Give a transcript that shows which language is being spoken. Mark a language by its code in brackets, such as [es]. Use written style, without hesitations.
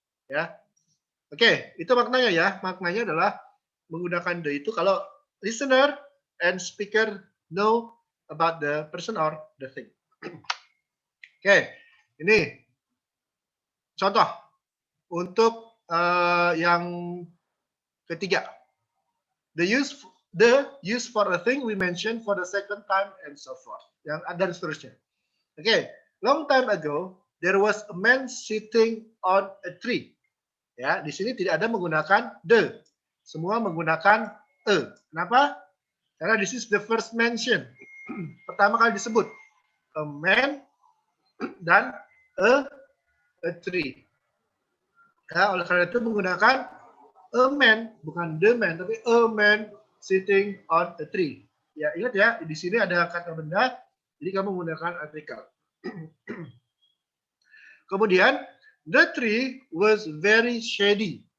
[id] Ya, oke, itu maknanya ya. Maknanya adalah menggunakan the itu kalau [en] listener and speaker know about the person or the thing. [id] Oke, ini contoh untuk yang ketiga. [en] The use for a thing we mentioned for the second time and so forth. [id] Yang ada seterusnya. [en] Okay, long time ago there was a man sitting on a tree. [id] Ya, di sini tidak ada menggunakan the. Semua menggunakan a. Kenapa? [en] Karena this is the first mention. [id] Pertama kali disebut a man dan a tree. Ya, oleh karena itu menggunakan a man, bukan the man, tapi [en] a man sitting on a tree. [id] Ya, ingat ya, di sini ada kata benda, jadi kamu menggunakan artikel. [en] Kemudian, the tree was very shady.